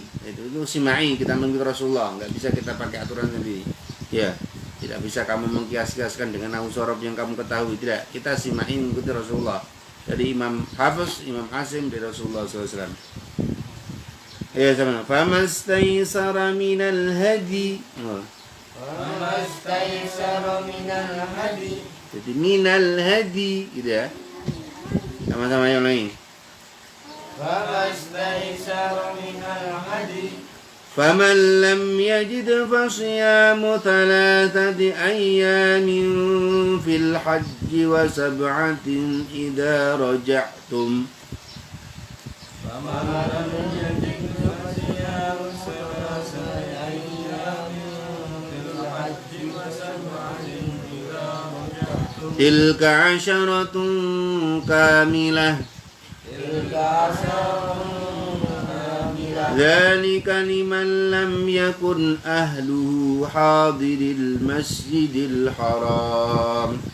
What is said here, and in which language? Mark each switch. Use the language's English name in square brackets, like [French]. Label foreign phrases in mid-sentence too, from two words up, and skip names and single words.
[Indonesian] Itu simai kita mengikuti Rasulullah, enggak bisa kita pakai aturan sendiri. Ya. Tidak bisa kamu mengkias-kiaskan dengan [Arabic] نحو صرف [Indonesian] yang kamu ketahui. Tidak, kita simain mengikuti Rasulullah. Dari Imam Hafiz, Imam Asim dari Rasulullah SAW. Ya sama. [Arabic] فما استيسر من الهدي. فما استيسر من الهدي. [Indonesian] Jadi [Arabic] من الهدي [Indonesian] gitu ya. Sama-sama yang lain. [Arabic] فما استيسر من الهدي. فمن لم يجد فصيام 3 أيام في الحج و7 إذا رجعتم فمن لم يجد فصيام 3 أيام في الحج و7 إذا رجعتم تلك 10 كاملة ذلك لمن لم يكن أهله حاضر المسجد الحرام